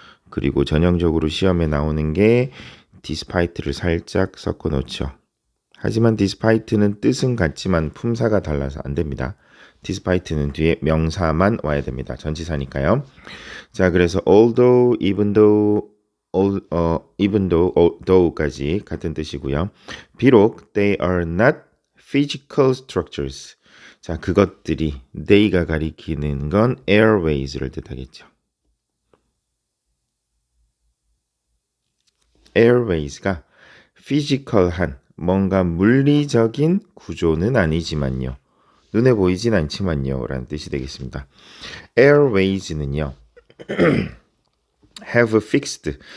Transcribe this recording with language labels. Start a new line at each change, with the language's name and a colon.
Korean: 그리고 전형적으로 시험에 나오는 게 despite를 살짝 섞어 놓죠. 하지만 despite는 뜻은 같지만 품사가 달라서 안 됩니다. despite는 뒤에 명사만 와야 됩니다. 전치사니까요. 자, 그래서 although, even though, even though까지 같은 뜻이고요. 비록
English: they are not physical structures.
Korean: 자, 그것들이 they가 가리키는 건 airways를 뜻하겠죠. airways가 physical한 뭔가 물리적인 구조는 아니지만요. 눈에 보이진 않지만요. 라는 뜻이 되겠습니다. airways는요.
English: have fixed.